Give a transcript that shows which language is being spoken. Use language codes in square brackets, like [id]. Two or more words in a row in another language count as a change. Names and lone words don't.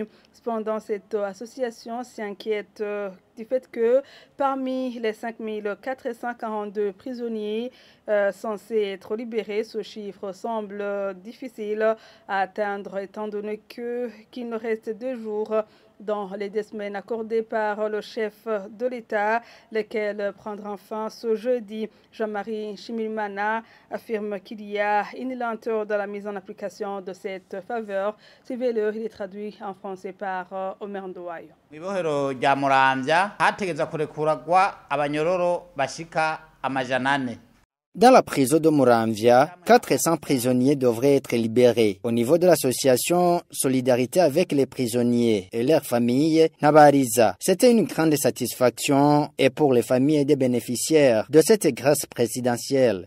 [fr] Cependant, cette association s'inquiète du fait que parmi les 5442 prisonniers censés être libérés, ce chiffre semble difficile à atteindre étant donné qu'il nous reste 2 jours dans les 2 semaines accordées par le chef de l'État, lesquelles prendront fin ce jeudi. Jean-Marie Chimilmana affirme qu'il y a une lenteur dans la mise en application de cette faveur. Suivez-le, il est traduit en français par Omer Ndouayo. [rn] Mw'ibohero rya Muramvya hategeza kurekuragwa abanyororo bashika amajana 4. [fr] Dans la prison de Muramvya, 400 prisonniers devraient être libérés. Au niveau de l'association Solidarité avec les prisonniers et leurs familles, Nabariza, c'était une grande satisfaction et pour les familles des bénéficiaires de cette grâce présidentielle.